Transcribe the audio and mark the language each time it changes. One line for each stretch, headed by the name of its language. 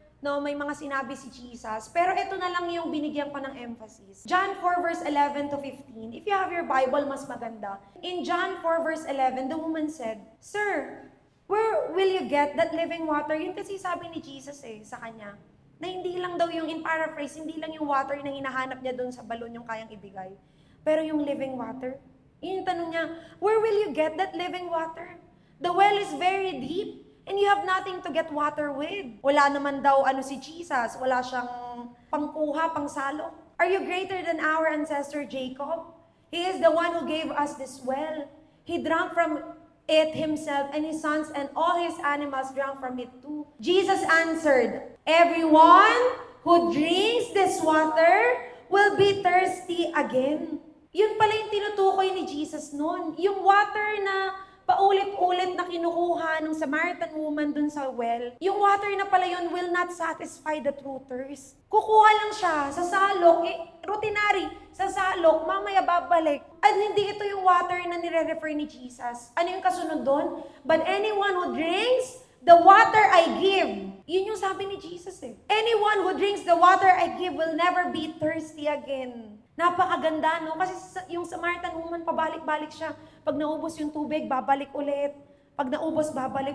Filipino: No, may mga sinabi si Jesus. Pero ito na lang yung binigyan ko ng emphasis.
English: John 4 verse 11 to 15. If you have your Bible,
Filipino: mas maganda.
English: In John 4 verse 11, the woman said, Sir, where will you get that living water?
Filipino: Yun kasi sabi ni Jesus sa kanya. Na hindi lang daw yung,
English: in paraphrase,
Filipino: hindi lang yung water na hinahanap niya doon sa balon yung kayang ibigay. Pero yung living water. Yun yung tanong niya,
English: where will you get that living water? The well is very deep. And you have nothing to get water with.
Filipino: Wala naman daw si Jesus. Wala siyang pangkuha, pangsalo.
English: Are you greater than our ancestor Jacob? He is the one who gave us this well. He drank from it himself, and his sons and all his animals drank from it too. Jesus answered, everyone who drinks this water will be thirsty again.
Filipino: Yun pala yung tinutukoy ni Jesus noon. Yung water na paulit-ulit na kinukuha ng Samaritan woman dun sa well, yung water na pala yun
English: will not satisfy the true thirst.
Filipino: Kukuha lang siya sa salok, routinary, sa salok, mamaya babalik. At hindi ito yung water na nire-refer ni Jesus. Ano yung kasunod doon?
English: But anyone who drinks the water I give.
Filipino: Yun yung sabi ni Jesus
English: Anyone who drinks the water I give will never be thirsty again.
Filipino: Napakaganda, no? Kasi yung Samaritan woman, pabalik-balik siya. Pag naubos yung tubig, babalik ulit. Pag naubos, babalik.